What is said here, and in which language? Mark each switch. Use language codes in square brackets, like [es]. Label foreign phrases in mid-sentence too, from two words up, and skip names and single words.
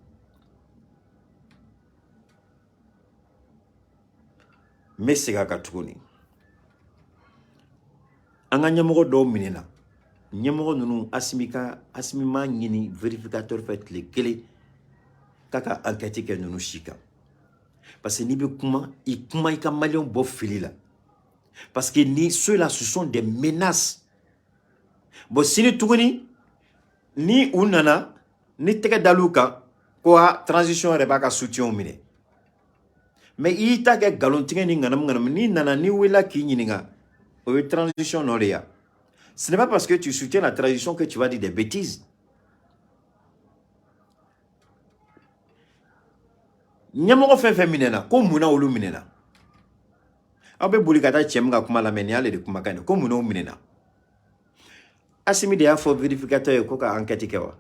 [bm] N bɛ segin a kan tuguni an ka ɲɛmɔgɔ dɔw minɛna ɲɛmɔgɔ ninnu Asimi m'a ɲini vérificateur fɛ tile kelen k'a ka enquête kɛ ninnu si kan. Parce que n'i bɛ kuma i ka maliyɛnw bɔ fili la. [fr] Parce que ceux-là ce sont des menaces. [bm] Bon sini tuguni ni u nana ni tɛgɛ dal'u kan ko transition yɛrɛ b'a ka soutien minɛ. Mais i y'i ta kɛ nkalontigɛ ni ŋanamu n'i nana ni wulila k'i ɲininka o ye transition nɔ de ya. [fr] Ce n'est pas parce que tu soutiens la transition que tu vas dire des bêtises. [bm] Ɲɛmɔgɔ fɛn fɛn minɛna ko mun na olu minɛna. Aw bɛ boli ka taa cɛ min ka kuma lamɛn nin y'ale de kumakan ye ko mun na o minɛna. Asimi de y'a fɔ vérificateur ye ko ka enquête kɛ wa.